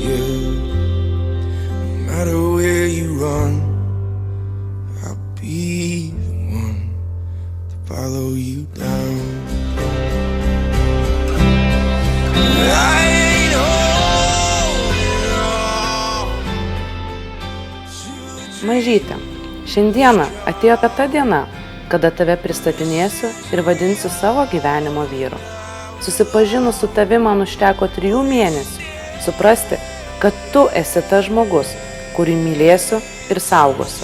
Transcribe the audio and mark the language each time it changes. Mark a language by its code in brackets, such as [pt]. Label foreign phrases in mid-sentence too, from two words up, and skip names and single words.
[en] No matter where you run, I'll be the one to follow you down. I ain't holding on. [lt] Mažytė, šiandieną atėjo ta diena, kada tave pristatinėsiu ir vadinsiu savo gyvenimo vyru. Susipažinus su tavi man užteko 3 mėnesių suprasti, kad tu esi tas žmogus, kurį mylėsiu ir saugosiu.